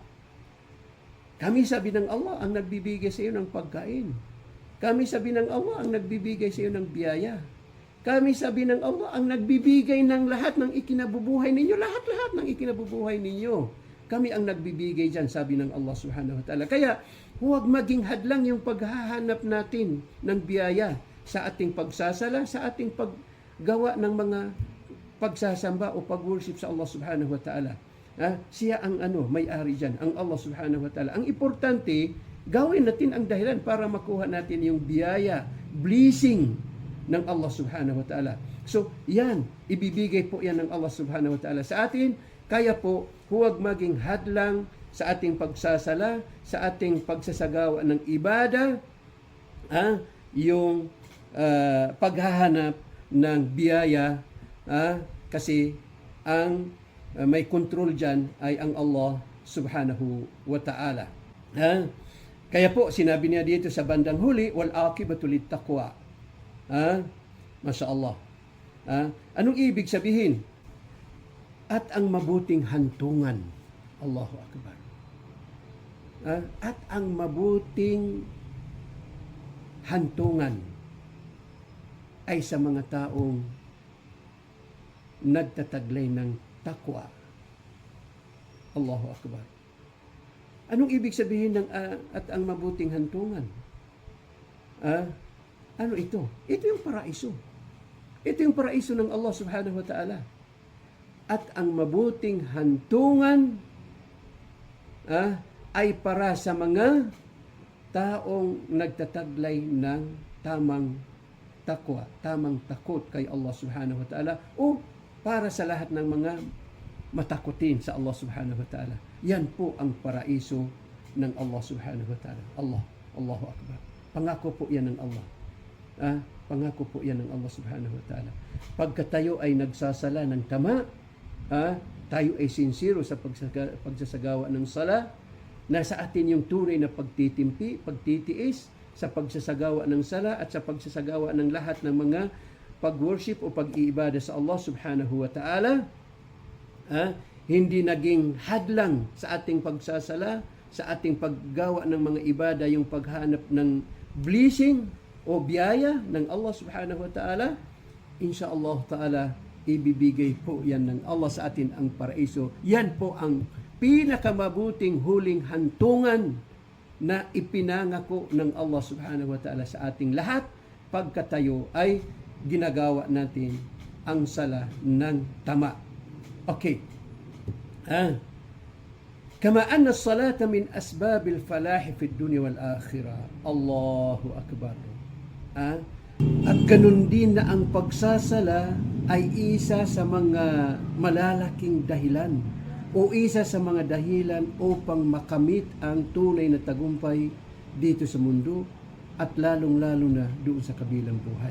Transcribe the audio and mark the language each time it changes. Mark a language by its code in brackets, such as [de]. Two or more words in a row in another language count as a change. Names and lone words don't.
[tl] Kami, sabi ng Allah, ang nagbibigay sa iyo ng pagkain. Kami, sabi ng Allah, ang nagbibigay sa iyo ng biyaya. Kami, sabi ng Allah, ang nagbibigay ng lahat ng ikinabubuhay ninyo. Lahat-lahat ng ikinabubuhay ninyo. Kami ang nagbibigay dyan, sabi ng Allah [ar] سبحانه وتعالى. [tl] Kaya, huwag maging hadlang yung paghahanap natin ng biyaya sa ating pagsasala, sa ating paggawa ng mga pagsasamba o pag-worship sa Allah [ar] سبحانه وتعالى. [tl] Siya ang may-ari dyan, ang Allah [ar] سبحانه وتعالى. [tl] Ang importante, gawin natin ang dahilan para makuha natin yung biyaya, blessing ng Allah [ar] سبحانه وتعالى. [tl] So, yan, ibibigay po yan ng Allah [ar] سبحانه وتعالى [tl] sa atin. Kaya po, huwag maging hadlang sa ating pagsasala, sa ating pagsasagawa ng ibada, yung paghahanap ng biyaya, kasi ang may control dyan ay ang Allah [ar] سبحانه وتعالى. [tl] Kaya po, sinabi niya dito sa bandang huli, [ar] والعاقبة للتقوى. ما شاء الله. [tl] Anong ibig sabihin? At ang mabuting hantungan. [ar] الله أكبر. [tl] At ang mabuting hantungan ay sa mga taong nagtataglay ng takwa. [ar] الله أكبر. [tl] Anong ibig sabihin ng at ang mabuting hantungan? Ano ito? Ito yung paraiso. Ito yung paraiso ng Allah [ar] سبحانه وتعالى. [tl] At ang mabuting hantungan ay para sa mga taong nagtataglay ng tamang takwa, tamang takot kay Allah [ar] سبحانه وتعالى, [tl] o para sa lahat ng mga matakutin sa Allah [ar] سبحانه وتعالى. [tl] Yan po ang paraiso ng Allah [ar] سبحانه وتعالى. الله أكبر. [tl] Pangako po yan ng Allah. Pangako po yan ng Allah [ar] سبحانه وتعالى. [tl] Pagka tayo ay nagsasala ng tama, tayo ay sincero sa pagsasagawa ng sala, nasa atin yung tunay na pagtitimpi, pagtitiis sa pagsasagawa ng sala at sa pagsasagawa ng lahat ng mga pag-worship o pag-iibada sa Allah [ar] سبحانه وتعالى, [tl] hindi naging hadlang sa ating pagsasala, sa ating paggawa ng mga ibada, yung paghanap ng blessing o biyaya ng Allah [ar] سبحانه وتعالى، إن شاء الله تعالى, [tl] ibibigay po yan ng Allah sa atin ang paraiso. Yan po ang pinakamabuting huling hantungan na ipinangako ng Allah [ar] سبحانه وتعالى [tl] sa ating lahat pagkatayo ay ginagawa natin ang sala ng tama. [ar] Okay. كما أن الصلاة من أسباب الفلاح في الدنيا والآخرة. الله أكبر. [tl] At ganun din na ang pagsasala ay isa sa mga malalaking dahilan o isa sa mga dahilan upang makamit ang tunay na tagumpay dito sa mundo at lalong-lalo na doon sa kabilang buhay.